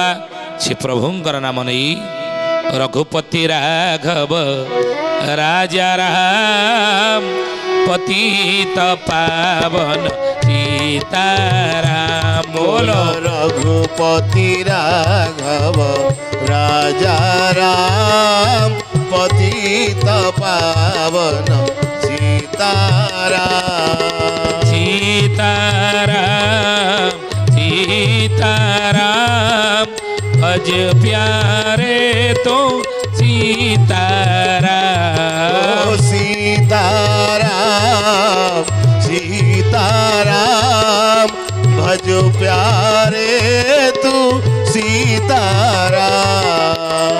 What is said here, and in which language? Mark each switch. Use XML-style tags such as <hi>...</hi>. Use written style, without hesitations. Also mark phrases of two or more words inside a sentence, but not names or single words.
<or>ସେ ପ୍ରଭୁଙ୍କର ନାମ ନେଇ</or> <hi>रघुपति राघव राजा राम, पतित पावन सीताराम। बोल रघुपति राघव राजा राम, पतित पावन सीताराम। सीताराम सीताराम, भज प्यारे तो सीताराम। सीताराम सीताराम, भज प्यारे तू सीताराम।</hi>